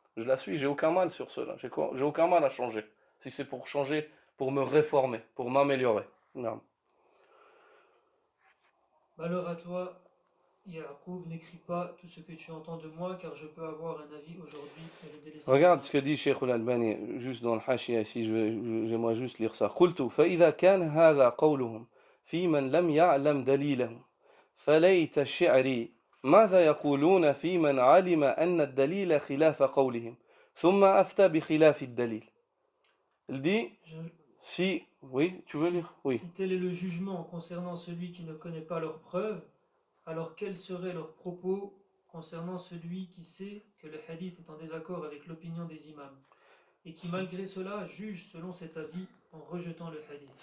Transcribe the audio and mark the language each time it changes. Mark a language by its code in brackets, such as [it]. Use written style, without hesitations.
[fr] Je la suis, j'ai aucun mal sur cela. J'ai aucun mal à changer. Si c'est pour changer, pour me réformer, pour m'améliorer. Non. Malheur à toi, Ya'qub, n'écris pas tout ce que tu entends de moi, car je peux avoir un avis aujourd'hui et le délaisser. Regarde ce que dit Cheikh al-Albani, juste dans le hashia ici, j'aimerais juste lire ça. [ar] قلت فإذا كان هذا قولهم في من لم يعلم دليله فليت الشعر ماذا يقولون في من علم أن الدليل خلاف قولهم ثم أفتى بخلاف الدليل. [fr] Il dit si oui, tu veux lire? Oui. Si tel est le jugement concernant celui qui ne connaît pas leurs preuves, alors quels seraient leurs propos concernant celui qui sait que le hadith est en désaccord avec l'opinion des imams et qui malgré cela juge selon cet avis en rejetant le hadith?